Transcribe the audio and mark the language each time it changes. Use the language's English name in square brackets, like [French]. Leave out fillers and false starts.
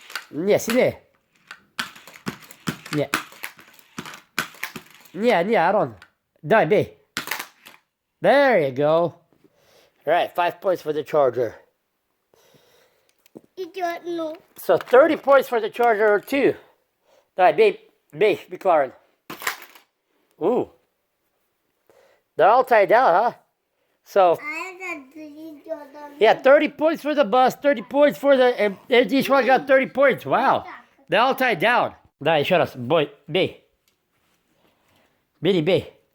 [Russian] Не, сильнее. Не. Не, Арон. Давай, бей. [English] There you go. All right, 5 points for the charger. [Russian] Идет, ну. [English] So 30 points for the charger too. [Russian] Давай, бей, McLaren. Ooh. [English] They're all tied down, huh? So, [Russian] А это идет. [English] yeah, 30 points for the bus, 30 points for the... And each one got 30 points. Wow. They're all tied down. [Russian] Давай, еще раз. Бей. Бей.